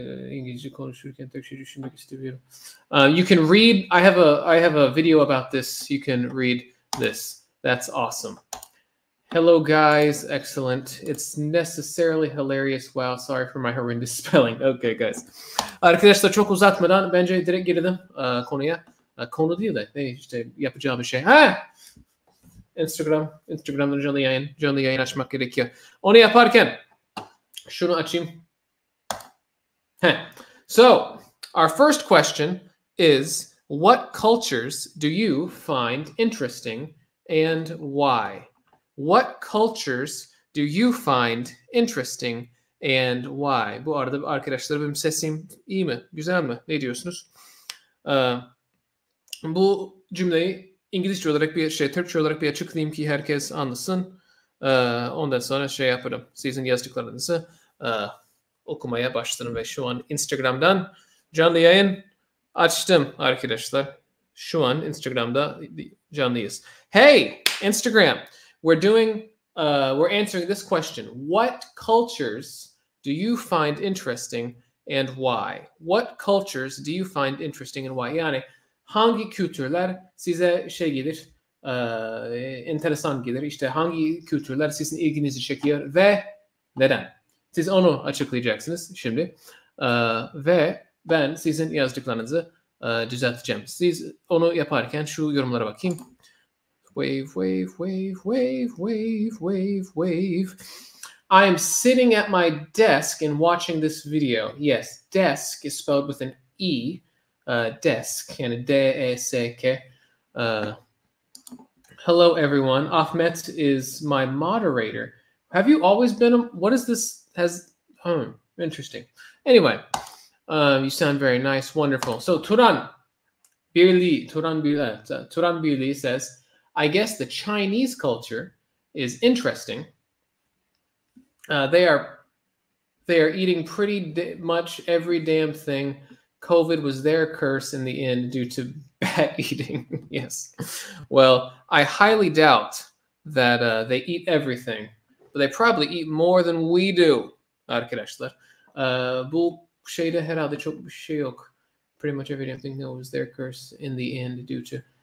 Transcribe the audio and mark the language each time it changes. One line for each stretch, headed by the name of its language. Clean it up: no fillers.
Turkish: İngilizce konuşurken tek şey düşünmek istemiyorum.
English: You can read. I have a video about this. You can read this. That's awesome. Hello guys, excellent. It's necessarily hilarious. Wow, sorry for my horrendous spelling. Okay guys.
Turkish: Arkadaşlar çok uzatmadan bence direkt girelim konuya. Konu değil de işte yapacağım bir şey. Instagram'da canlı yayın açmak gerekiyor. Onu yaparken şunu açayım.
English: So, our first question is, what cultures do you find interesting and why? What cultures do you find interesting and why?
Turkish: Bu arada arkadaşlar benim sesim iyi mi? Güzel mi? Ne diyorsunuz? Bu cümleyi İngilizce olarak Türkçe olarak bir açıklayayım ki herkes anlasın. Ondan sonra yaparım. Sizin yazdıklarınızı okumaya başladım ve şu an Instagram'dan canlı yayın açtım arkadaşlar. Şu an Instagram'da canlıyız.
English: Hey, Instagram. We're answering this question. What cultures do you find interesting and why? What cultures do you find interesting and why?
Turkish: Yani hangi kültürler size gelir, enteresan gelir? İşte hangi kültürler sizin ilginizi çekiyor ve neden? Siz onu açıklayacaksınız şimdi. Ve ben sizin yazdıklarınızı düzelteceğim. Siz onu yaparken şu yorumlara bakayım.
English: Wave. I am sitting at my desk and watching this video. Yes, desk is spelled with an E. Desk, yani D-E-S-K. Hello, everyone. Ahmet is my moderator. Have you always been what is this? Interesting. Anyway, you sound very nice. Wonderful. So Turan Birli says, I guess the Chinese culture is interesting. They are eating pretty much every damn thing. COVID was their curse in the end due to bad eating. Yes. Well, I highly doubt that they eat everything, but they probably eat more than we do.
Turkish: Arkadaşlar. Bu şeyde herhalde çok bir şey yok.
English: Pretty much every damn thing was their curse in the end due to.